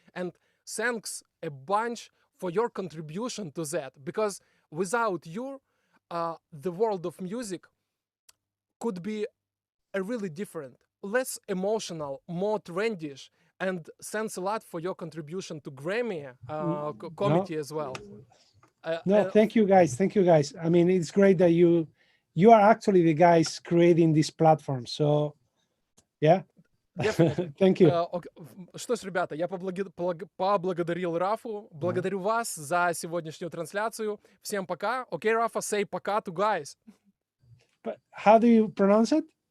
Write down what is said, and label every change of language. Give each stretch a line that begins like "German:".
English: And thanks a bunch for your contribution to that, because without you, the world of music could be a really different, less emotional, more trendish. And thanks a lot for your contribution to Grammy committee as well. No, thank you guys. Thank you guys. I mean, it's great that you are actually the guys creating this platform. So, yeah. Thank you.
Russian: Что ж, ребята, я поблагодарил Рафу. Благодарю вас за сегодняшнюю трансляцию. Всем пока.
English: Okay, Rafa, say пока to guys. But how do you pronounce it?